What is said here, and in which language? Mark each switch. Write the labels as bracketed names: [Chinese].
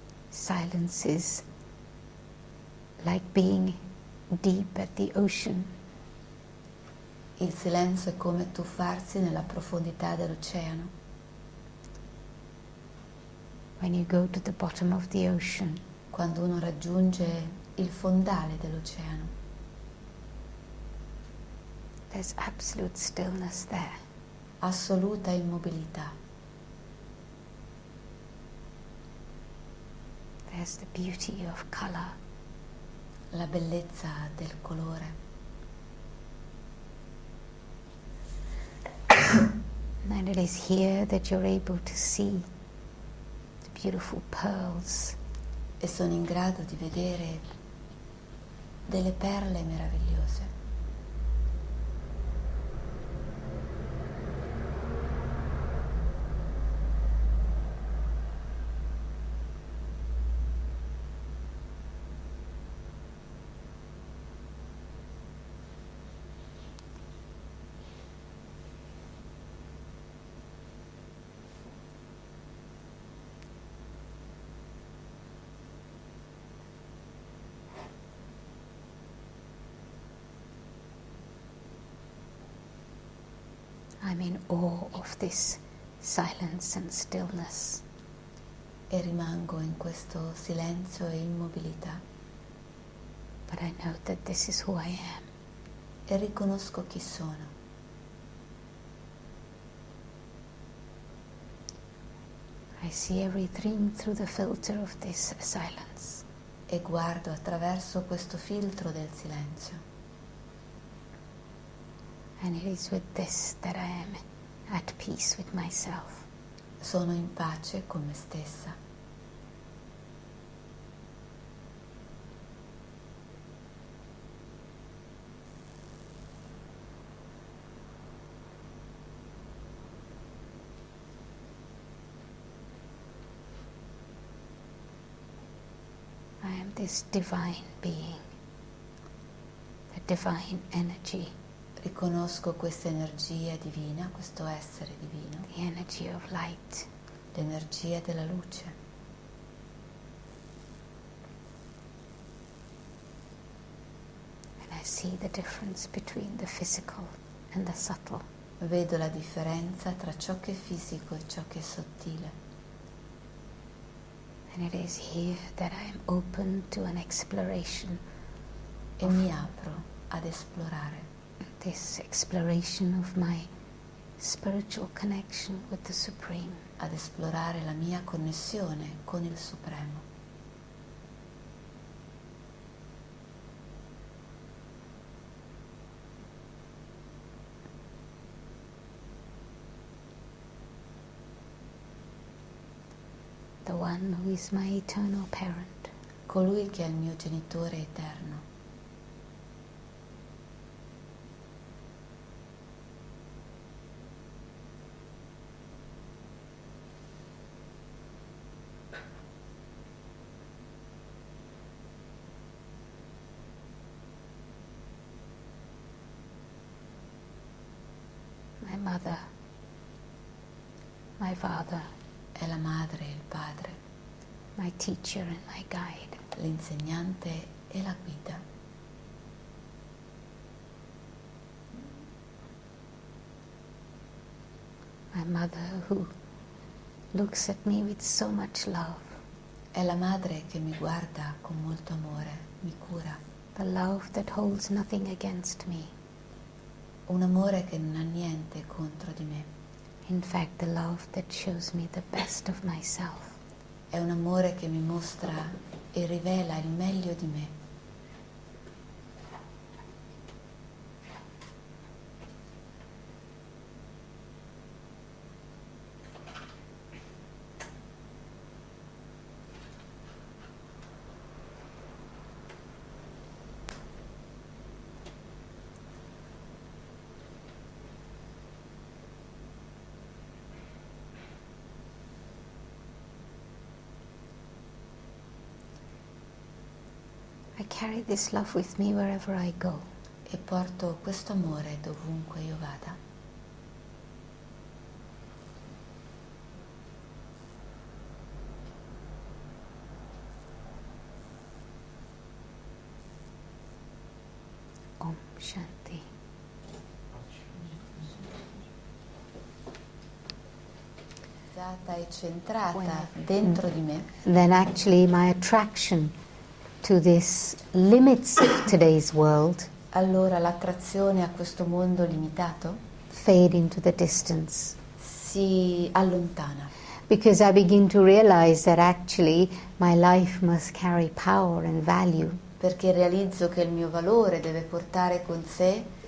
[English] Silence is like being deep at the ocean. [Italian] Il silenzio è come tuffarsi nella profondità dell'oceano. [English] When you go to the bottom of the ocean, [Italian] Quando uno raggiunge il fondale dell'oceano, [English] there's absolute stillness there. [Italian] assoluta immobilità. [English] There's the beauty of color. [Italian] La bellezza del colore. [English] And it is here that you're able to see the beautiful pearls. [Italian] E sono in grado di vedere delle perle meravigliose. [English] I'm in awe of this silence and stillness. [Italian] E rimango in questo silenzio e immobilità. [English] But I know that this is who I am. [Italian] E riconosco chi sono. [English] I see everything through the filter of this silence. [Italian] E guardo attraverso questo filtro del silenzio. [English] And it is with this that I am at peace with myself. [Italian] Sono in pace con me stessa. [English] I am this divine being, the divine energy, [Italian] Riconosco questa energia divina, questo essere divino, [English] the energy of light. [Italian] l'energia della luce. [English] And I see the difference between the physical and the subtle. [Italian] Vedo la differenza tra ciò che è fisico e ciò che è sottile. [English] And it is here that I am open to an exploration, [Italian] E mi apro ad esplorare. [English] this exploration of my spiritual connection with the Supreme. [Italian] Ad esplorare la mia connessione con il Supremo. [English] The one who is my eternal parent. [Italian] Colui che è il mio genitore eterno. [English] My mother, my father, [Italian] È la madre e il padre, [English] my teacher and my guide. [Italian] l'insegnante e la guida. [English] My mother who looks at me with so much love. [Italian] È la madre che mi guarda con molto amore, mi cura. [English] The love that holds nothing against me. [Italian] Un amore che non ha niente contro di me. [English] In fact, the love that shows me the best of myself. [Italian] È un amore che mi mostra e rivela il meglio di me. [English] I carry this love with me wherever I go. [Italian] E porto questo amore dovunque io vada. [Sanskrit] Om Shanti. [Italian] E centrata dentro di me. [English] Then actually my attraction to these limits of today's world [Italian] Allora l'attrazione a questo mondo limitato [English] fade into the distance. [Italian] si allontana. [English] Because I begin to realize that actually my life must carry power and value. [Italian] Perché realizzo che il mio valore deve portare con sé